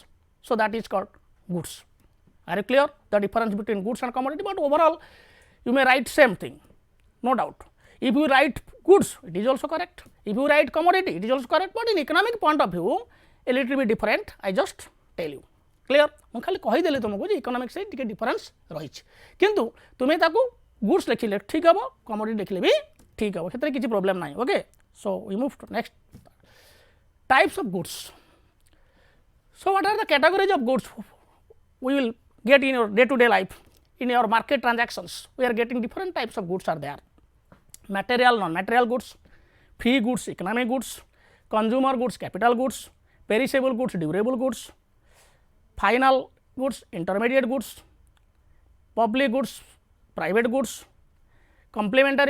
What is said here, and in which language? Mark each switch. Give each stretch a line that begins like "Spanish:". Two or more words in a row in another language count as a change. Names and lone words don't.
English: So, that is called goods. Are you clear? The difference between goods and commodity, but overall you may write same thing. no doubt. If you write goods, it is also correct. If you write commodity, it is also correct. But in economic point of view, a little bit different. I just tell you. Clear?
Odia: ମୁଁ ଖାଲି କହିଦେଲି ତୁମକୁ ଯେ ଇକୋନୋମିକ୍ସ ରେ ଟିକେ ଡିଫରେନ୍ସ ରହିଛି କିନ୍ତୁ ତୁମେ ତାକୁ ଗୁଡ୍ସ ଲେଖିଲେ ଠିକ୍ ହେବ କମୋଡିଟି ଲେଖିଲେ ବି ଠିକ୍ ହେବ ସେଥିରେ କିଛି ପ୍ରୋବ୍ଲେମ୍ ନାହିଁ
English: ok so we move to next types of goods so what are the categories of goods we will get in your day to day life in your market transactions we are getting different types of goods are there material non material goods free goods economic goods consumer goods capital goods perishable goods durable goods final goods intermediate goods public goods private goods complementary